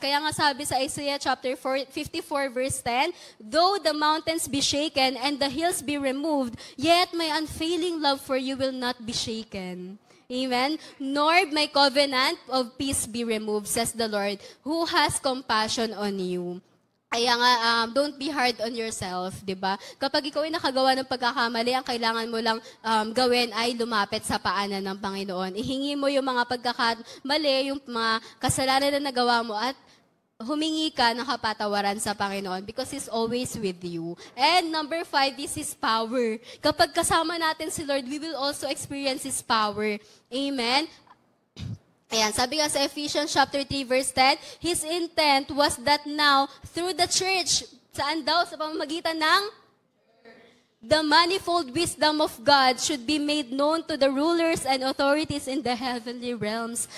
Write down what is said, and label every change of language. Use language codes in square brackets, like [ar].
[tl] Kaya nga sabi sa [en] Isaiah chapter 54 verse 10, though the mountains be shaken and the hills be removed, yet my unfailing love for you will not be shaken. Amen. Nor my covenant of peace be removed, says the Lord, who has compassion on you. [tl] Kaya nga, [en] don't be hard on yourself, di ba? [tl] Kapag ikaw ay nakagawa ng pagkakamali, ang kailangan mo lang gawin ay lumapit sa paanan ng Panginoon. Ihingi mo yung mga pagkakamali, yung mga kasalanan na nagawa mo at humingi ka ng kapatawaran sa Panginoon [en] because He's always with you. And number 5 is His power. [tl] Kapag kasama natin si Lord, [en] we will also experience His power. Amen? [tl] Ayan, sabi nga sa [en] Ephesians chapter 3 verse 10, His intent was that now, through the church, [tl] saan daw? Sa pamamagitan ng [en] the manifold wisdom of God should be made known to the rulers and authorities in the heavenly realms.